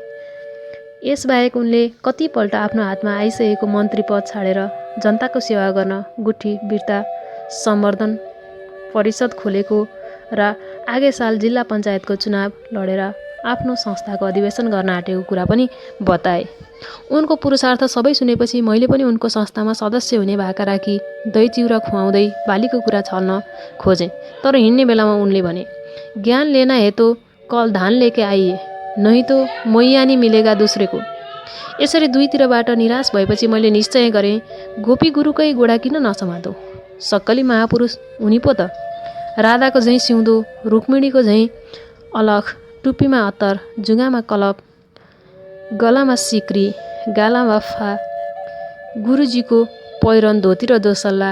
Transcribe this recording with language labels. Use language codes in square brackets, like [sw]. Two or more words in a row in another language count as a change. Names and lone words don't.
[ne] यसबाहेक उनले कतिपल्ट आफ्नो हातमा आइसकेको मन्त्री पद छाडेर जनताको सेवा गर्न गुठी बिर्ता सम्वर्धन परिषद खोलेको र आगे साल जिल्ला पञ्चायतको चुनाव लडेर आफ्नो संस्थाको अधिवेशन गर्न आँटेको कुरा पनि बताए। उनको पुरुषार्थ सबै सुनेपछि मैले पनि उनको संस्थामा सदस्य हुने भाका राखी दही चिउरा खुवाउँदै बालीको कुरा छल्न खोजेँ। तर हिँड्ने बेलामा उनले भने, [hi] ज्ञान लेना है तो कल धान लेके आइए, नहीं तो मैयानी मिलेगा दूसरे को। [ne] यसरी दुईतिरबाट निराश भएपछि मैले निश्चय गरेँ, गोपी गुरुकै गोडा किन नसमातौ। सक्कली महापुरुष उनी पो त। राधाको झैँ सिउँदो, रुक्मिणीको झैँ अलख, टुप्पीमा अत्तर, जुगामा कलप, गलामा सिक्री, गालामा फा, गुरुजीको पहिरन धोती र दोसल्ला।